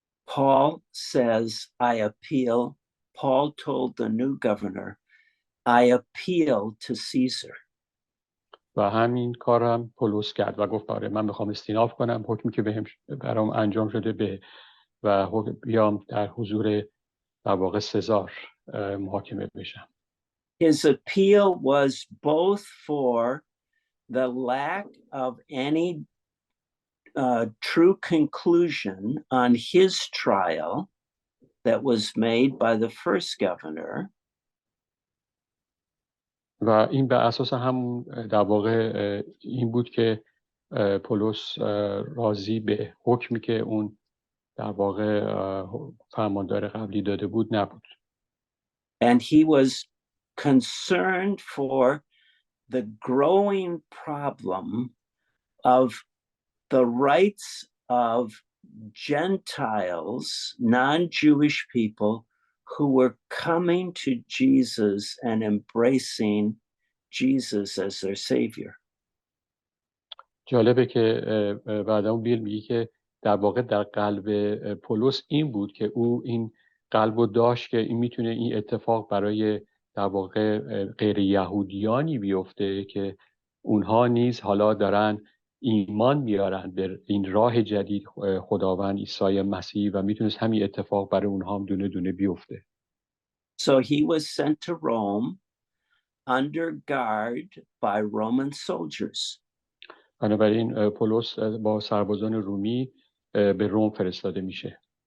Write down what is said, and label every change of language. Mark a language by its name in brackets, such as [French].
[English] Paul says, I appeal. Paul told the new governor, I appeal to Caesar. [Persian] و همین کار هم پولس کرد و گفت آره من میخوام استیناف کنم حکمی که برام انجام شده و بیام در حضور در واقع سزار محاکمه بشم. [English] His appeal was both for the lack of any true conclusion on his trial that was made by the first governor. [Persian] و این به اساس هم در واقع این بود که پولس راضی به حکمی که اون در واقع فرماندار قبلی داده بود نبود. [English] And he was concerned for the growing problem of the rights of Gentiles, non-Jewish people who were coming to Jesus and embracing Jesus as their savior. [Persian] جالبه که بعد اون بیل میگه که در واقع در قلب پولس این بود که او این قلبو داشت که این میتونه این اتفاق برای در واقع غیر یهودیانی بیفته که اونها نیز حالا دارن ایمان میارن به این راه جدید خداوند عیسی مسیح و میتونست همین اتفاق برای اونها هم دونه دونه بیفته. [English] So he was sent to Rome under guard by Roman soldiers. [Persian] بنابراین پولس با سربازان رومی به روم فرستاده میشه.